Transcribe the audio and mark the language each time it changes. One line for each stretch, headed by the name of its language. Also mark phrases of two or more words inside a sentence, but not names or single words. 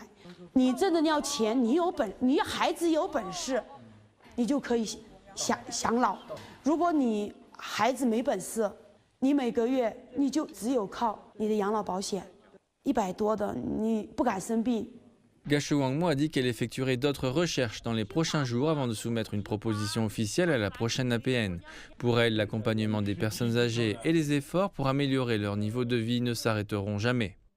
Chinese: 你真的要钱，你孩子有本事，你就可以。享老，如果你孩子没本事，你每个月你就只有靠你的养老保险，100多的，你不敢生病。
French: Gasho Wangmo a dit qu'elle effectuerait d'autres recherches dans les prochains jours avant de soumettre une proposition officielle à la prochaine APN. Pour elle, l'accompagnement des personnes âgées et les efforts pour améliorer leur niveau de vie ne s'arrêteront jamais.